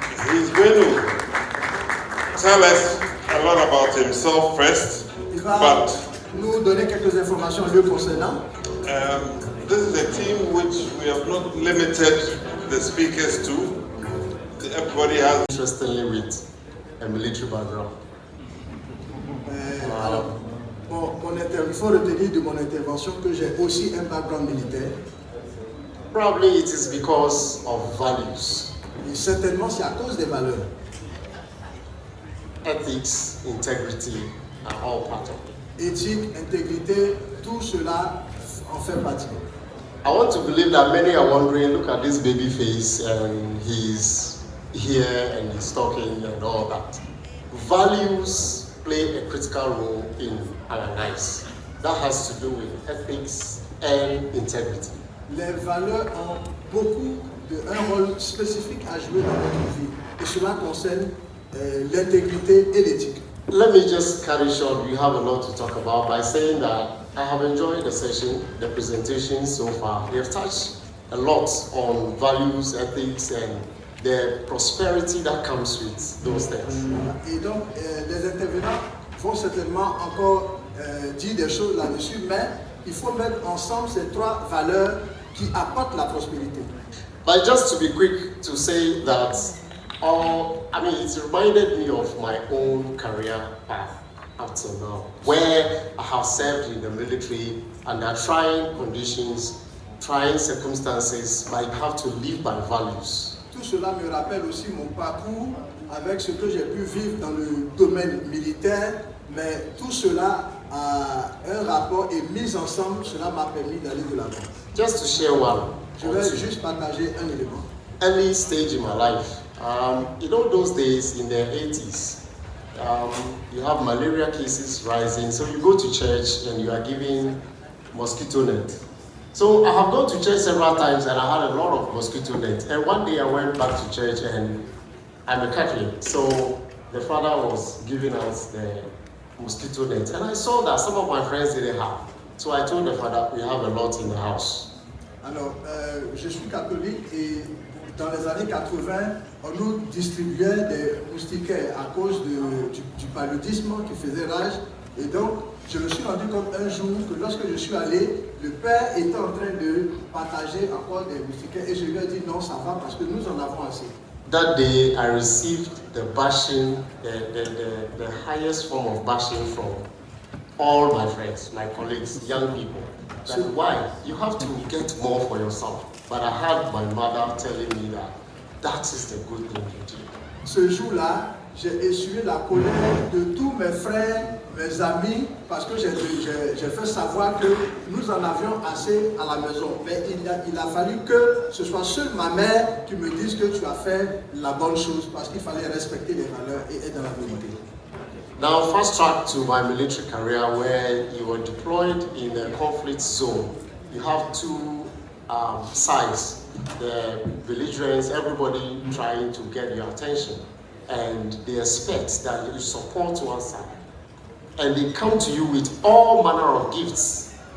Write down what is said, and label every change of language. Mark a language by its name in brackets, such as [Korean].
[English] He's going to tell us a lot about himself first, [French] Il va [English] but [French] nous donner quelques informations le concernant. [English] this is a team which we have not limited the speakers to. Everybody has. Interestingly, with a military background. [French] Alors, il faut retenir de mon intervention que j'ai aussi un background militaire. [English] Probably it is because of values, [French] Et certainement, c'est à cause des valeurs. [English] ethics, integrity are all part of it. [French] Éthique, intégrité, tout cela en fait partie. [English] I want to believe that many are wondering, look at this baby face and he's here and he's talking and all that. Values play a critical role in our lives. That has to do with ethics and integrity. [French] Les valeurs ont un rôle spécifique à jouer dans notre vie. Et cela concerne l'intégrité et l'éthique. [English] Let me just carry short, we have a lot to talk about by saying that I have enjoyed the session, the presentation so far. They have touched a lot on values, ethics, and the prosperity that comes with those things. [French] Et donc, les intervenants vont certainement encore dire des choses là-dessus, mais il faut mettre ensemble ces trois valeurs qui apportent la prospérité. [English] But just to be quick to say that, it reminded me of my own career path up till now, where I have served in the military under trying conditions, trying circumstances, but you have to live by values. [French] Tout cela me rappelle aussi mon parcours avec ce que j'ai pu vivre dans le domaine militaire, mais tout cela à un rapport et mis ensemble, cela m'a permis d'aller de l'avant. [English] Just to share one. [French] Je vais juste partager un élément. [English] Early stage in my life. You know those days in the 80s, you have malaria cases rising, so you go to church and you are given mosquito net. So I have gone to church several times and I had a lot of mosquito net. And one day I went back to church and I'm a Catholic, so the father was giving us the mosquito net. And I saw that some of my friends didn't have. So I told the father, we have a lot in the house. [French] Alors, je suis catholique et dans les années 80, on nous distribuait des moustiquaires à cause du paludisme qui faisait rage. Et donc, je me suis rendu compte un jour que lorsque je suis allé, le père était en train de partager encore des moustiquaires et je lui ai dit non, ça va parce que nous en avons assez. [English] That day, I received the bashing, the highest form of bashing from all my friends, my colleagues, young people. That why? You have to get more for yourself. But I had my mother telling me that is the good thing you do. [French] Ce jour-là, j'ai essuyé la colère de tous mes frères, mes amis, parce que j'ai fait savoir que nous en avions assez à la maison. Mais il a fallu que ce soit seule ma mère qui me dise que tu as fait la bonne chose, parce qu'il fallait respecter les valeurs et être dans la vérité. [English] Now, fast track to my military career where you were deployed in a conflict zone. You have two sides, the belligerents, everybody trying to get your attention. And they expect that you support one side. And they come to you with all manner of gifts.